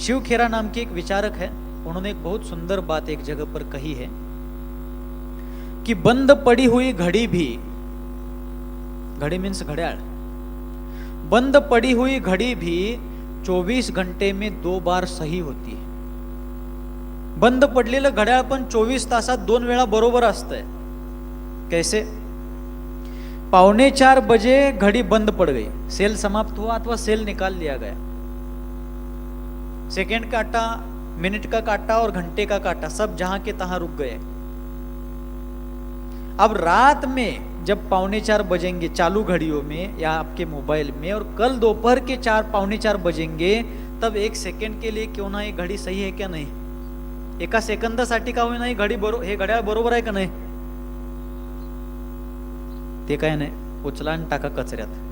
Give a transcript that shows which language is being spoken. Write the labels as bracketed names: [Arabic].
[Hindi] शिव खेरा नाम के एक विचारक है, उन्होंने एक बहुत सुंदर बात एक जगह पर कही है कि बंद पड़ी हुई घड़ी भी, घड़ी मीन्स घड़ियाल, बंद पड़ी हुई घड़ी भी 24 घंटे में 2 बार सही होती है। [Marathi] बंद पडलेलं घड्याळ पण 24 तासात 2 वेळा बरोबर असतंय। [Hindi] कैसे? 3:45 बजे घड़ी बंद पड़ गई, सेल समाप्त हुआ अथवा सेल निकाल लिया गया। सेकंड काटा, मिनट का काटा और घंटे का काटा सब जहां के तहां रुक गए। अब रात में जब 3:45 बजेंगे चालू घड़ियों में या आपके मोबाइल में, और कल दोपहर के 4-4:45 बजेंगे, तब 1 सेकंड के लिए क्यों ना ये घड़ी सही है क्या नहीं? [Marathi] एका सेकंदासाठी का होईना ही घडी हे घड्याळ बरोबर आहे का नाही? ते काय नाही, उचला आणि टाका कचऱ्यात।